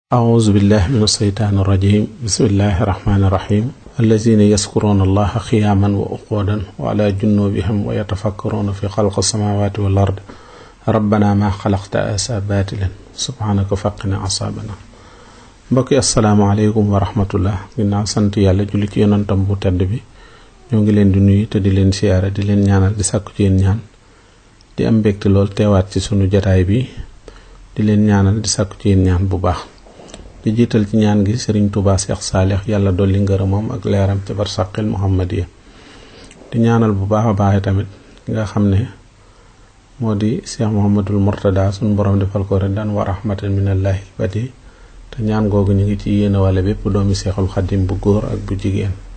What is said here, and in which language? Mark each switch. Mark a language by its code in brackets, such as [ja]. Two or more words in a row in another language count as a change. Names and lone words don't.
[ar] أعوذ بالله من الشيطان الرجيم بسم الله الرحمن الرحيم الذين يذكرون الله قياما وقعودا وعلى جنوبهم ويتفكرون في خلق السماوات والأرض ربنا ما خلقت هذا باطلا سبحانك فقنا عذابنا mbokki السلام عليكم ورحمة الله ginnaaw [wo] sant yàlla julli ci yonantam bu tedd bi ñoo ngi leen di nuyu te di leen siyaara di leen ñaanal di sàkku ci yéen ñaan di am mbégte lool teewaat ci sunu jotaay bi di leen ñaanal di sàkku ci yéen ñaan bu baax di jiital ci ñaan gi Serigne Touba Cheikh Salih yàlla dolli ngërëmam ak leeram ci [ar] البرزخ المحمدية [wo] di ñaanal bu baax a baax tamit ki nga xam ne moo di Cheikh Mouhamadul Mourtada sunu borom defal ko [ar] رضوان ورحمة من الله [wo] badi te ñaan googu ñu ngi ci yéene wala bépp doomi Seexul Xadim bu góor ak bu jigéen